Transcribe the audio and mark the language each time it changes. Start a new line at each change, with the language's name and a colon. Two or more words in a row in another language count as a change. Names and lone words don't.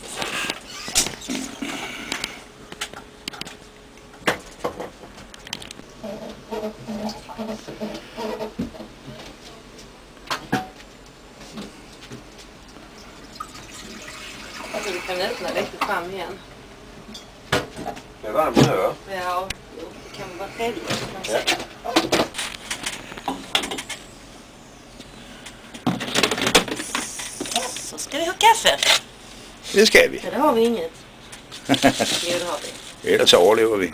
Swedish: Vi kan öppna lite fram igen. Det är varmt nu va? Ja, det kan vara trevligt. Ja. Så ska vi ha kaffe.
Danish: Det skal vi.
Swedish: Ja, det har vi inget. Jo, det har vi.
Danish: Ellers overlever vi.